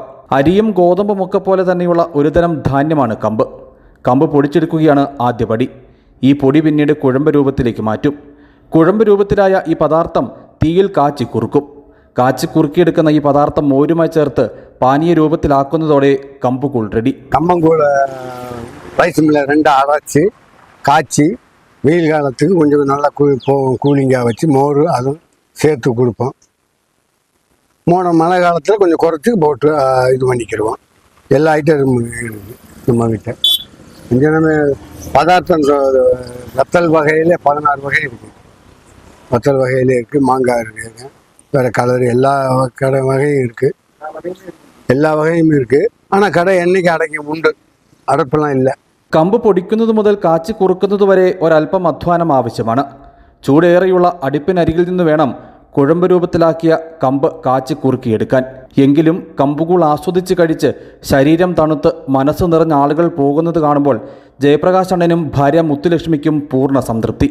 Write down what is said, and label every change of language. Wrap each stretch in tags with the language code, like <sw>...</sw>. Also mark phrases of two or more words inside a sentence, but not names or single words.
<ml>അരിയും ഗോതമ്പുമൊക്കെ പോലെ തന്നെയുള്ള ഒരുതരം ധാന്യമാണ് കമ്പ്. കമ്പ് പൊടിച്ചെടുക്കുകയാണ് ആദ്യപടി. ഈ പൊടി പിന്നീട് കുഴമ്പ് രൂപത്തിലേക്ക് മാറ്റും. കുഴമ്പ് രൂപത്തിലായ ഈ പദാർത്ഥം തീയിൽ കാച്ചി കുറുക്കും. കാച്ചി കുറുക്കിയെടുക്കുന്ന ഈ പദാർത്ഥം മോരുമായി ചേർത്ത് പാനീയ രൂപത്തിലാക്കുന്നതോടെ കമ്പുകൂൾ റെഡി.</ml> <ta>கம்பங்கூழ</ta> <en>rice mill</en> <ta>2 அரைச்சி காய்ச்சி வெயில் காலத்துக்கு கொஞ்சம் நல்லா கூலிங்காக வச்சு மோர் அதுவும் சேர்த்து கொடுப்போம். மழை காலத்தில் கொஞ்சம் குறைச்சி போட்டு இது பண்ணிக்கிடுவோம். எல்லா ஐட்டம் இருக்குது நம்மக்கிட்ட. கொஞ்சம் நம்ம பதார்த்தம் வத்தல் வகையில் 16 வகை இருக்குது. வத்தல் வகையில் இருக்குது, மாங்காய் இருக்குது, வேறு கலர் எல்லா கடை வகையும் இருக்குது.</ta> <ml>എല്ലാ വകയും ഇരിക്കും.</ml> <ta>ஆனால் கடை என்னைக்கு</ta> <ml>അടയ്ക്കും ഉണ്ട്, അടപ്പെല്ലാം ഇല്ല. കമ്പ് പൊടിക്കുന്നത് മുതൽ കാച്ചി കുറുക്കുന്നത് വരെ ഒരല്പം അധ്വാനം ആവശ്യമാണ്. ചൂടേറെയുള്ള അടുപ്പിനരികിൽ നിന്ന് വേണം കുഴമ്പ് രൂപത്തിലാക്കിയ കമ്പ് കാച്ചി കുറുക്കിയെടുക്കാൻ. എങ്കിലും കമ്പുകൂൾ ആസ്വദിച്ച് കഴിച്ച് ശരീരം തണുത്ത് മനസ്സ് നിറഞ്ഞ ആളുകൾ പോകുന്നത് കാണുമ്പോൾ ജയപ്രകാശ് അണ്ണനും ഭാര്യ മുത്തുലക്ഷ്മിക്കും പൂർണ്ണ സംതൃപ്തി.</ml>